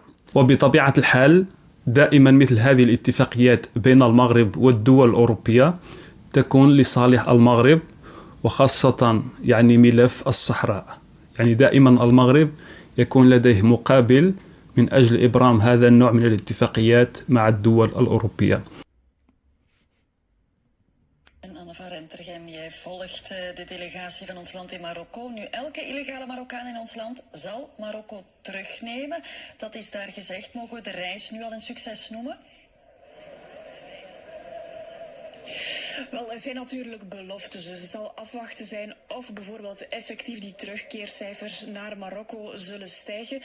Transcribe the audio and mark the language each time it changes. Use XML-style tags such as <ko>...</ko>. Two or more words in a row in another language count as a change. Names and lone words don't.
<ar>وبطبيعة الحال دائما مثل هذه الاتفاقيات بين المغرب والدول الأوروبية تكون لصالح المغرب، وخاصة ملف الصحراء. دائما المغرب يكون لديه مقابل من أجل إبرام هذا النوع من الاتفاقيات مع الدول الأوروبية.</ar> <nl>Jij volgt de delegatie van ons land in Marokko. Nu, elke illegale Marokkaan in ons land zal Marokko terugnemen. Dat is daar gezegd. Mogen we de reis nu al een succes noemen? Wel, het zijn natuurlijk beloftes, dus het zal afwachten zijn of bijvoorbeeld effectief die terugkeercijfers naar Marokko zullen stijgen.</nl>